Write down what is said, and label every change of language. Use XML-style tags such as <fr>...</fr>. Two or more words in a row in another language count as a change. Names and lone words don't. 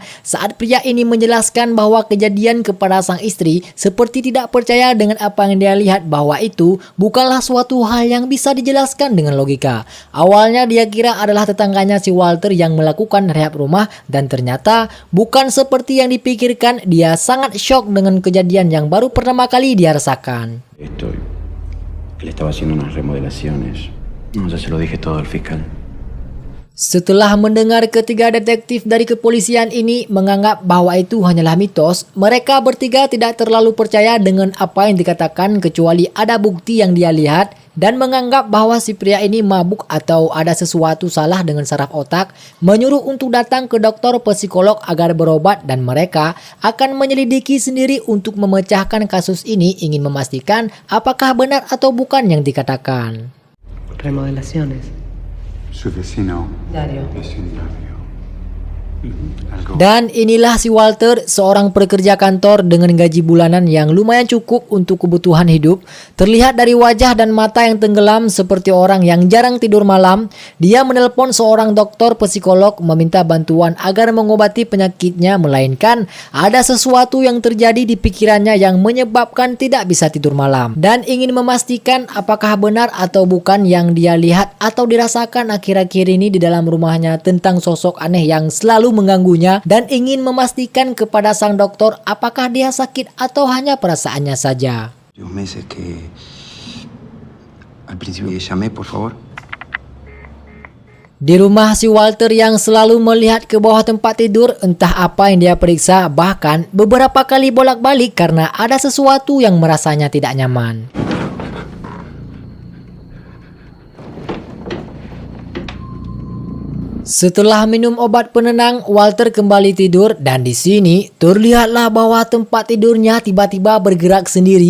<id>Saat pria ini menjelaskan bahwa kejadian kepada sang istri seperti tidak percaya dengan apa yang dia lihat, bahwa itu bukanlah suatu hal yang bisa dijelaskan dengan logika. Awalnya dia kira adalah tetangganya si Walter yang melakukan rehab rumah dan ternyata bukan seperti yang dipikirkan. Dia sangat shock dengan kejadian yang baru pertama kali dia rasakan.</id> <es>Él estaba haciendo unas remodelaciones. No, ya se lo dije todo al fiscal.</es> <id>Setelah mendengar ketiga detektif dari kepolisian ini menganggap bahwa itu hanyalah mitos, mereka bertiga tidak terlalu percaya dengan apa yang dikatakan kecuali ada bukti yang dia lihat dan menganggap bahwa si pria ini mabuk atau ada sesuatu salah dengan saraf otak, menyuruh untuk datang ke dokter psikolog agar berobat dan mereka akan menyelidiki sendiri untuk memecahkan kasus ini, ingin memastikan apakah benar atau bukan yang dikatakan.</id> <es>Remodelaciones. Su vecino. Dario. Vecindario. Algo.</es> <id>Dan inilah si Walter, seorang pekerja kantor dengan gaji bulanan yang lumayan cukup untuk kebutuhan hidup. Terlihat dari wajah dan mata yang tenggelam seperti orang yang jarang tidur malam. Dia menelpon seorang dokter psikolog meminta bantuan agar mengobati penyakitnya, melainkan ada sesuatu yang terjadi di pikirannya yang menyebabkan tidak bisa tidur malam dan ingin memastikan apakah benar atau bukan yang dia lihat atau dirasakan akhir-akhir ini di dalam rumahnya tentang sosok aneh yang selalu mengganggunya, dan ingin memastikan kepada sang dokter apakah dia sakit atau hanya perasaannya saja.</id> <es>Los meses que al principio que llamé, por favor.</es> <id>Di rumah si Walter yang selalu melihat ke bawah tempat tidur, entah apa yang dia periksa, bahkan beberapa kali bolak-balik karena ada sesuatu yang merasanya tidak nyaman. Setelah minum obat penenang, Walter kembali tidur dan di sini terlihatlah bahwa tempat tidurnya tiba-tiba bergerak sendiri.</id>